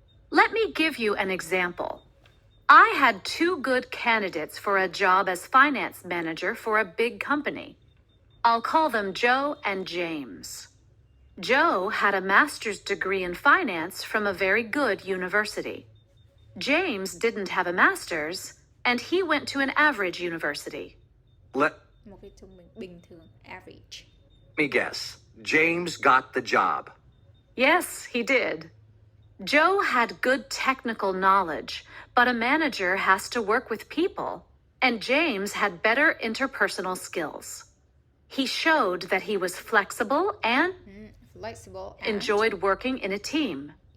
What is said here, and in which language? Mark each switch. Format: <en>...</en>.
<en>Let me give you an example. I had 2 good candidates for a job as finance manager for a big company. I'll call them Joe and James. Joe had a master's degree in finance from a very good university. James didn't have a master's, and he went to an average university. Let</en> <vi>Một cái trung bình thường, average.</vi> <en>me guess. James got the job. Yes, he did. Joe had good technical knowledge, but a manager has to work with people, and James had better interpersonal skills. He showed that he was flexible and enjoyed working in a team.</en>